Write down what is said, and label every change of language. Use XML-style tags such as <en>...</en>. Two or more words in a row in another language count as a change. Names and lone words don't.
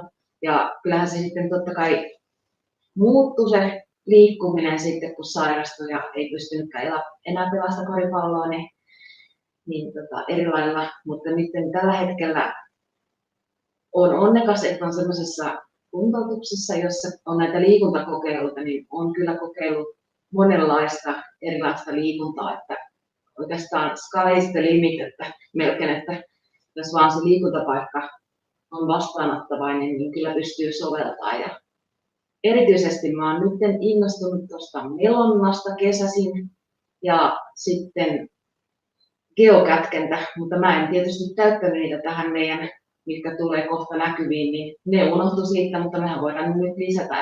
<fi>Ja kyllähän se sitten totta kai muuttui se liikkuminen sitten, kun sairastui ja ei pystynytkään enää pelasta koripalloa, niin eri lailla. Mutta nyt tällä hetkellä on onnekas, että on sellaisessa kuntoutuksessa, jossa on näitä liikuntakokeiluita, niin on kyllä kokeillut monenlaista erilaista liikuntaa, että oikeastaan</fi> <en>sky is the limit,</en> <fi>että melkein, että jos vaan se liikuntapaikka on vastaanottavainen, niin kyllä pystyy soveltamaan. Ja erityisesti mä oon nyt innostunut tuosta melonnasta kesäisin ja sitten geokätkentä, mutta mä en tietysti täyttänyt niitä tähän meidän, mitkä tulee kohta näkyviin, niin ne unohtu siitä, mutta mehän voidaan nyt lisätä.</fi>